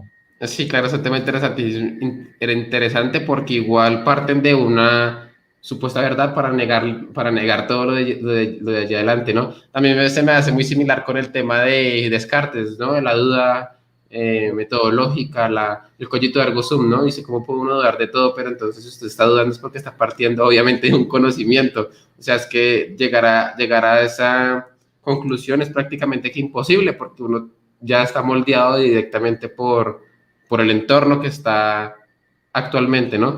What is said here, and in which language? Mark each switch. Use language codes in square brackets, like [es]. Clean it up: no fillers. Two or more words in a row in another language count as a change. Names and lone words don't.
[es] Sí, claro, es un tema era interesante porque igual parten de una supuesta verdad para negar todo lo de allá adelante, ¿no? También se me hace muy similar con el tema de Descartes, ¿no? La duda metodológica, el [la] cogito ergo sum, [es] ¿no? Dice, ¿cómo puede uno dudar de todo? Pero entonces si usted está dudando es porque está partiendo, obviamente, de un conocimiento. O sea, es que llegar a esa conclusión es prácticamente que imposible porque uno ya está moldeado directamente por el entorno que está actualmente, ¿no?